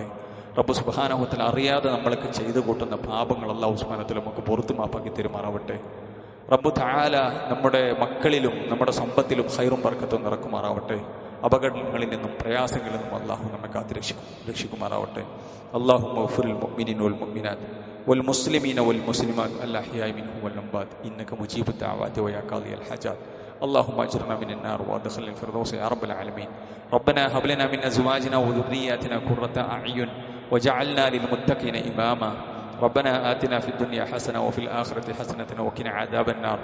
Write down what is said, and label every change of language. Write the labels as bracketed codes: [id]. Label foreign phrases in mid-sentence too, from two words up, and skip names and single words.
[ml] റബ്ബ് [ar] سبحانه وتعالى [ml] അറിയാതെ നമ്മളൊക്കെ ചെയ്തു കൂട്ടുന്ന പാപങ്ങൾ [ar] الله سبحانه وتعالى [ml] നമുക്ക് പുറത്തു മാപ്പാക്കി തരുമാറാവട്ടെ. [ar] رب تعالى [ml] നമ്മുടെ മക്കളിലും നമ്മുടെ സമ്പത്തിലും ഖൈറും ബർക്കത്തും നിറക്കുമാറാവട്ടെ. അപകടങ്ങളിൽ നിന്നും പ്രയാസങ്ങളിൽ നിന്നും അല്ലാഹു നമ്മെ കാത്തുരക്ഷിക്കുമാറാവട്ടെ. [ar] اللهم اغفر للمؤمنين والمؤمنات والمسلمين والمسلمات الأحياء منهم والأموات إنك مجيب الدعوات ويا قاضي الحاجات. اللهم أجرنا من النار وأدخلنا الفردوس يا رب العالمين. ربنا هب لنا من أزواجنا وذرياتنا قرة أعين وجعلنا للمتقين إماما. ربنا آتنا في الدنيا حسنة وفي الآخرة حسنة وقنا عذاب النار.